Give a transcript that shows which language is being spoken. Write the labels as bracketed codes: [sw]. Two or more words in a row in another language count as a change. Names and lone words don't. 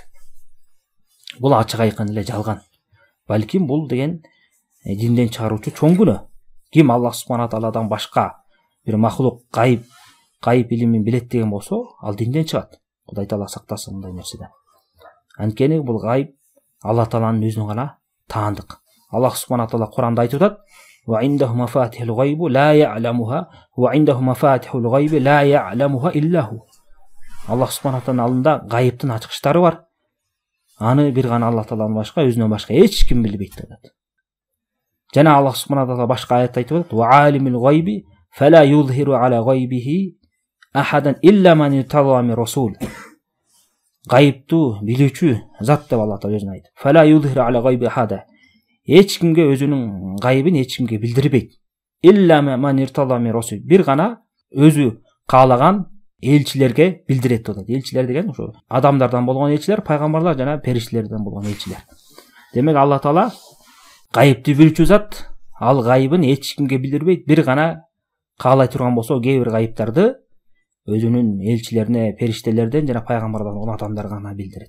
[ky] Бул ачык айкын эле жалган. Балким бул деген динден чыгаруучу чоң күнөө. Ким Аллах субхана тааладан башка бир махлук гайып илимин билет деген болсо, ал динден чыгат. Кудай таала сактасын мындай нерседен. Анткени бул гайып Алла тааланын өзүнүн гана таандык. Аллах субхана таала Куранда айтып атат: [ar] "وعنده مفاتح الغيب لا يعلمها وعنده مفاتح الغيب لا يعلمها إلا هو." [ky] Аллах субхана тааланын алдында гайыптын ачкычтары бар. Аны бир гана Алла тааладан башка, өзүнөн башка эч ким билбейт деп атат. Жана Аллах субхана таала башка аятта айтып атат: [ar] "وعالم الغيب فلا يظهر على غيبه أحدا إلا من ارتضى من رسول." [ky] Гайыпту билүүчү зат деп Алла таала өзүнө айтып. [ar] "فلا يظهر على غيبه أحدا." [ky] Эч кимге өзүнүн гайыбын эч кимге билдирбейт. [ar] إلا من ارتضى من رسول. [ky] Бир гана өзү каалаган элчилерге билдирет деп атат. Элчилер деген ошо адамдардан болгон элчилер, пайгамбарлар жана периштелерден болгон элчилер. Демек Алла таала гайыпты билүүчү зат, ал гайыбын эч кимге билдирбейт. Бир гана каалай турган болсо, кээ бир гайыптарды өзүнүн элчилерине, периштелерден жана пайгамбардан болгон адамдарга гана билдирет.